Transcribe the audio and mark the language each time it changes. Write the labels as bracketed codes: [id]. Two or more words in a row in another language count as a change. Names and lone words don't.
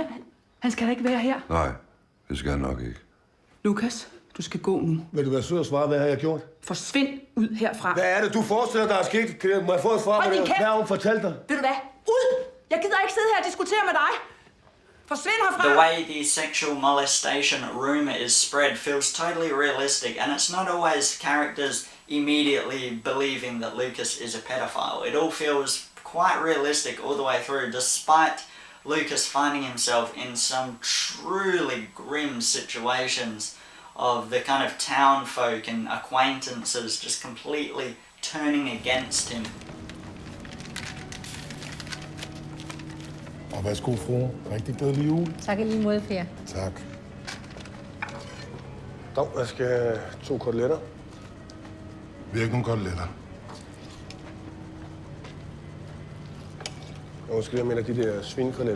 [da] Han skal da ikke være her. Nej, det skal han nok ikke. Lukas, du skal gå nu. Vil du være sød og svare, hvad har jeg gjort? Forsvind ud herfra. Hvad er det, du forestiller dig, der er sket? Må jeg få et svar på det? Hvad har hun fortalt dig? Ved du hvad? Ud! Jeg gider ikke sidde her og diskutere med dig. Forsvind herfra! [en] The way the sexual molestation rumor is spread feels totally realistic, and it's not always characters immediately believing that Lucas is a pedophile. It all feels quite realistic all the way through, despite Lucas finding himself in some truly grim situations of the kind of town folk and acquaintances just completely turning against him. [da] Og værsgo, fru. Rigtig glædelig jul. Tak i lige måde, Per. Tak. Dog, jeg skal have 2 koteletter. Vi har ikke nogen koteletter. Og måske jeg mener de der svinekoteletter.